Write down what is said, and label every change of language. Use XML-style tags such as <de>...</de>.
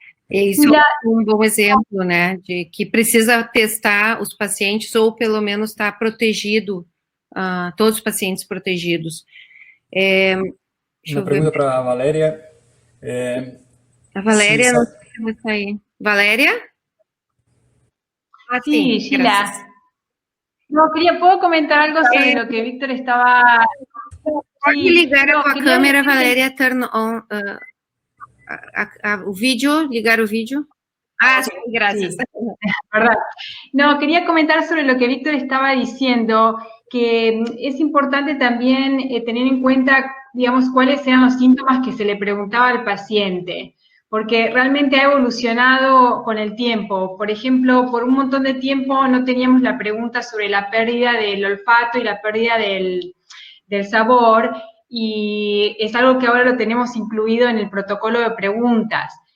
<pt>Isso é um bom exemplo, né, de que precisa testar os pacientes ou pelo menos estar protegido, todos os pacientes protegidos. Uma pergunta para a Valéria. A Valéria não sei se vai sair. Valéria?</pt> <es>Sí, Sheila. No, ¿puedo comentar algo sobre lo que Víctor estaba...</es> <pt>Pode ligar a tua câmera, Valéria,</pt> <en>turn on</en> <pt>o vídeo, ligar o vídeo.</pt> <es>Sí, gracias. Sí, ¿verdad? No, quería comentar sobre lo que Víctor estaba diciendo, que es importante también tener en cuenta, digamos, cuáles eran los síntomas que se le preguntaba al paciente, porque realmente ha evolucionado con el tiempo. Por ejemplo, por un montón de tiempo no teníamos la pregunta sobre la pérdida del olfato y la pérdida del sabor, y es algo que ahora lo tenemos incluido en el protocolo de preguntas.</es>